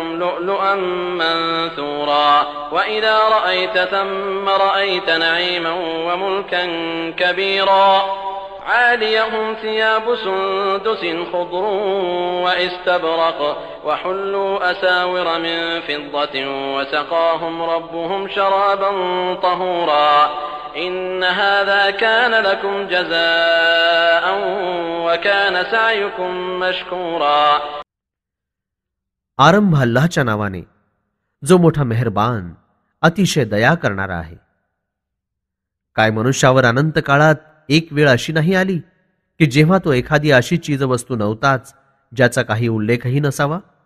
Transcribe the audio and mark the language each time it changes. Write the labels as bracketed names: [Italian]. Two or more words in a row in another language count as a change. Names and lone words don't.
[Arabic] لؤلؤا منثورا وإذا رأيت ثم رأيت نعيما وملكا كبيرا عاليهم ثياب سندس خضر واستبرق وحلوا أساور من فضة وسقاهم ربهم شرابا طهورا إن هذا كان لكم جزاء وكان سعيكم مشكورا. [Marathi] आरंभ अल्लाहच्या नावाने जो मोठा मेहरबान अतिशय दया करणारा आहे. काय मनुष्यावर अनंत काळात एक वेळ अशी नाही आली की जेव्हा तो एखादी अशी चीजवस्तू नव्हताच ज्याचा काही उल्लेखही नसावा.